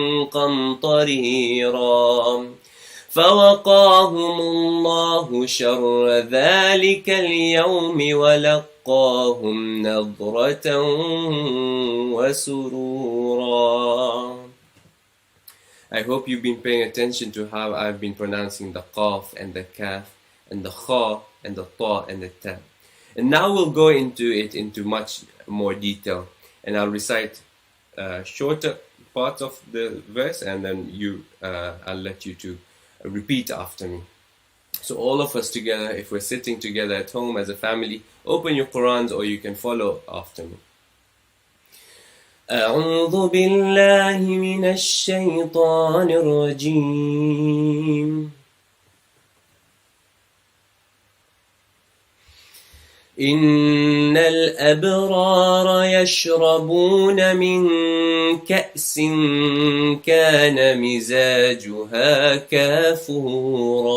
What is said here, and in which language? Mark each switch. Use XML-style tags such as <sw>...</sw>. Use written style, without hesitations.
<ar>قمطريرا فوقاهم الله شر ذلك اليوم ولقاهم نضرة وسرورا.</ar> <en>I hope you've been paying attention to how I've been pronouncing the qaf and the kaf and the kha and the ta and the ta. And now we'll go into much more detail, and I'll recite shorter parts of the verse, and then I'll let you to repeat after me. So all of us together, if we're sitting together at home as a family, open your Qur'ans or you can follow after me.</en> <ar>أعوذ بالله من الشيطان الرجيم. إن الأبرار يشربون من كأس كان مزاجها كافورا</ar>